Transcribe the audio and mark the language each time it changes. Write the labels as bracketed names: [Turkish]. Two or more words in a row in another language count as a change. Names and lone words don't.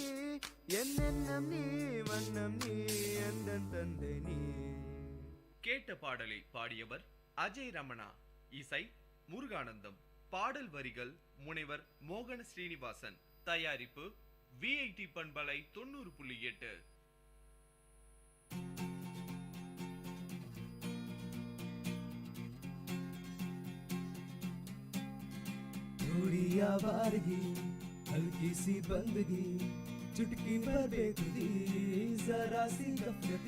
[Tamil] என்னென்னம் நீ வண்ணம் நீ, எந்த தந்தை நீ. கேட்ட பாடலை பாடியவர் அஜய் ரமணா, இசை முருகானந்தம். பாடல் வரிகள் முனைவர் மோகன ஸ்ரீனிவாசன். தயாரிப்பு VIT பண்பலை 90.8. [Hindi] थोड़ी आवारगी, हल्की सी बंदगी, चुटकी भर बेखुदी, जरा सी गफलती.